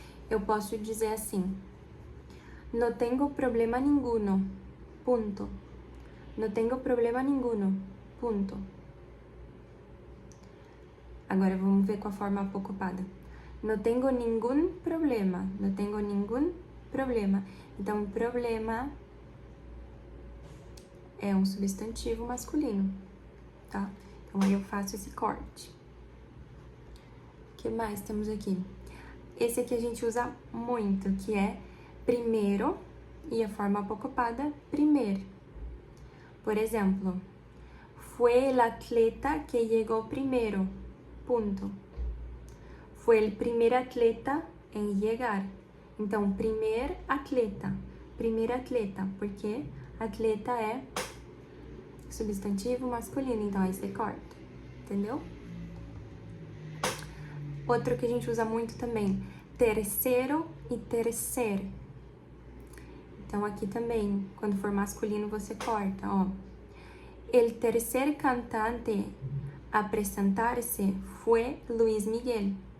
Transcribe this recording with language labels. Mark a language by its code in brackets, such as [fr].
[pt] Eu posso dizer assim, [es] no tengo problema ninguno, punto. No tengo problema ninguno, punto. [pt] Agora vamos ver com a forma apocopada. [es] No tengo ningún problema, no tengo ningún problema. [pt] Então, problema é um substantivo masculino, tá? Então, aí eu faço esse corte. O que mais temos aqui? Esse aqui a gente usa muito, que é primeiro e a forma apocopada, primeiro. Por exemplo, [es] fue el atleta que llegó primero, punto. Fue el primer atleta en llegar. [pt] Então, primeiro atleta, porque atleta é substantivo masculino, então aí você corta, entendeu? Outro que a gente usa muito também, terceiro e tercer. Então, aqui também, quando for masculino, você corta, ó. [es] El tercer cantante a presentar-se fue Luis Miguel.